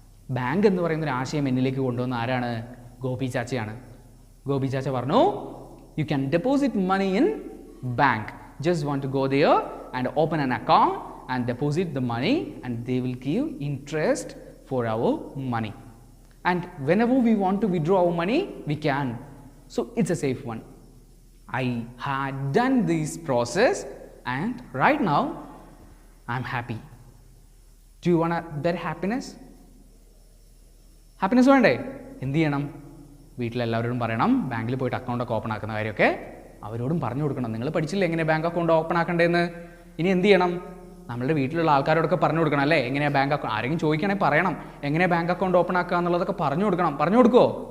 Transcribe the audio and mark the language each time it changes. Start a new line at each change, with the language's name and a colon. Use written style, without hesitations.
Malayalam: Bank എന്ന് പറയുന്ന ഒരു ആശയം എന്നിലേക്ക് കൊണ്ടുവന്ന ആരാണ്? ഗോപി ചാച്ചയാണ്. ഗോപി ചാച്ച പറഞ്ഞു,
English: You can deposit money in bank. Just want to go there and open an account and deposit the money and they will give interest for our money. And whenever we want to withdraw our money, we can. So it's a safe one. I had done this process and right now I'm happy. Do you want a better happiness?
Malayalam: Happiness വേണ്ടേ? എന്ത് ചെയ്യണം? വീട്ടിലെല്ലാവരോടും പറയണം, ബാങ്കിൽ പോയിട്ട് അക്കൗണ്ടൊക്കെ open ആക്കുന്ന കാര്യമൊക്കെ അവരോടും പറഞ്ഞു കൊടുക്കണം. നിങ്ങൾ പഠിച്ചില്ലേ എങ്ങനെ ബാങ്ക് അക്കൗണ്ട് ഓപ്പൺ ആക്കണ്ടേന്ന്? ഇനി എന്ത് ചെയ്യണം? നമ്മളുടെ വീട്ടിലുള്ള ആൾക്കാരോടൊക്കെ പറഞ്ഞു കൊടുക്കണം. അല്ലേ, എങ്ങനെയാണ് ബാങ്ക് അക്കൗണ്ട്, ആരെങ്കിലും ചോദിക്കണമെങ്കിൽ പറയണം, എങ്ങനെയാണ് ബാങ്ക് അക്കൗണ്ട് ഓപ്പൺ ആക്കുക എന്നുള്ളതൊക്കെ പറഞ്ഞു കൊടുക്കണം. പറഞ്ഞു കൊടുക്കുമോ?